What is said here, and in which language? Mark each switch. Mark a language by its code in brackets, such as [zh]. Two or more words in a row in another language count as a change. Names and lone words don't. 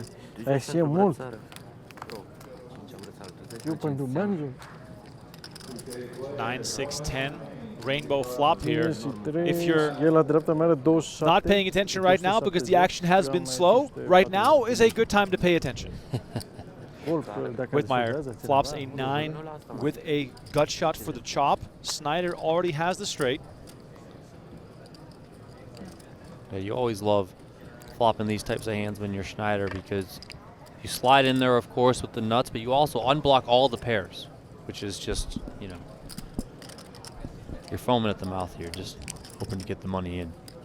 [ro] Ai și e mult. Eu pentru bani, [en] 9, 6, 10. Rainbow flop here. If you're [ro] el la dreapta mea are 27. [en] not paying attention right now because the action has been slow, right now is a good time to pay attention. Whitmire flops a 9 with a gut shot for the chop. Snyder already has the straight. Yeah, you always love flopping these types of hands when you're Schneider because you slide in there, of course, with the nuts, but you also unblock all the pairs, which is just, you know, you're foaming at the mouth here, just hoping to get the money in.